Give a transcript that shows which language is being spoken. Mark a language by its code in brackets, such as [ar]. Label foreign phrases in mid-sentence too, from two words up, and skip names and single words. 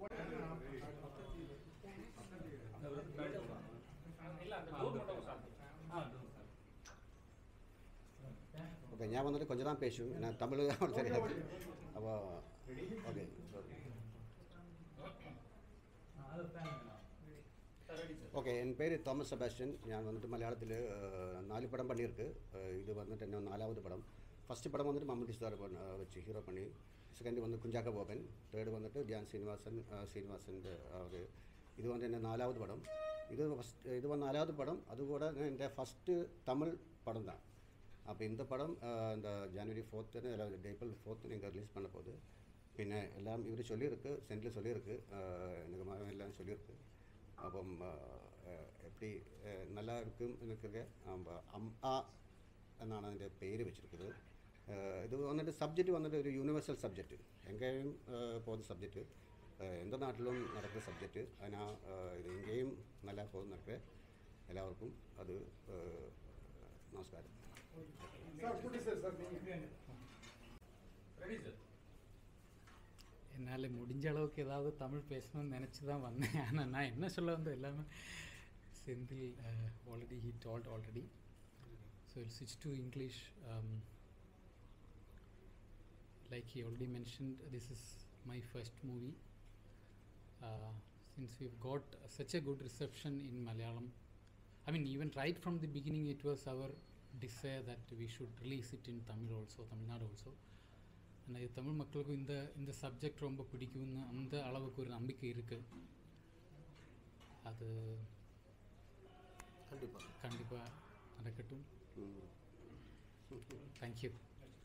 [ta] ஓகே, நான் வந்துட்டு கொஞ்சம் தான் பேசுவேன், நான் தமிழ் அவனுக்கு தெரியாது. அப்போ ஓகே, ஓகே. என் பேர் തോമസ് സെബാസ്റ്റ്യൻ. [ml] ഞാൻ വന്നിട്ട് മലയാളത്തിൽ 4 പടം പണിയിருக்கு. ഇത് വന്നിട്ട് എൻ്റെ 4வது படம். [ta] ஃபஸ்ட்டு படம் வந்துட்டு மம்முட்டி சார் வச்சு ஹீரோ பண்ணி, செகண்ட் வந்து குஞ்சாக்க போபன், தேர்டு வந்துட்டு தியான் சீனிவாசன் அவர். இது வந்து என்ன 4வது படம். இது 4வது படம். அதுக்கூட എൻ്റെ ஃபஸ்ட்டு தமிழ் படம் தான். அப்போ இந்த படம் இந்த ஜனவரி 4th ஏப்ரல் 4th நீங்கள் ரிலீஸ் பண்ண போகுது. பின்ன எல்லாம் இவர் சொல்லியிருக்கு, சென்டில் சொல்லியிருக்கு, எனக்கு மகன் எல்லாம் சொல்லியிருக்கு. அப்போ எப்படி நல்லா இருக்கும் எனக்கு. [ml] அம்மா എന്നാണ് അതിൻ്റെ പേര് വെച്ചിരിക്കുന്നത്. ഇത് വന്നിട്ട് സബ്ജക്റ്റ് വന്നിട്ട് ഒരു [en] universal subject, [ml] എങ്കേയും പോകുന്ന സബ്ജക്റ്റ്, എൻ്റെ നാട്ടിലും നടക്കുന്ന സബ്ജക്റ്റ്. അതിനാ ഇത് എങ്കേയും നല്ല പോകുന്നൊക്കെ എല്ലാവർക്കും അത് നമസ്കാരം. [ta] என்னால் முடிஞ்ச அளவுக்கு ஏதாவது தமிழ் பேசணும்னு நினச்சி தான் வந்தேன். ஆனால் நான் என்ன சொல்ல வந்து எல்லாமே செந்தில் ஆல்ரெடி [en] he told already. So I'll switch to English. Like he already mentioned, this is my first movie. Since we've got such a good reception in Malayalam, I mean even right from the beginning it was our desire that we should release it in Tamil also, Tamil Nadu also. [ta] ஆனால் இது தமிழ் மக்களுக்கும் இந்த சப்ஜெக்ட் ரொம்ப பிடிக்கும்னு அந்த அளவுக்கு ஒரு நம்பிக்கை இருக்குது. அது கண்டிப்பாக நடக்கட்டும். தேங்க்யூ.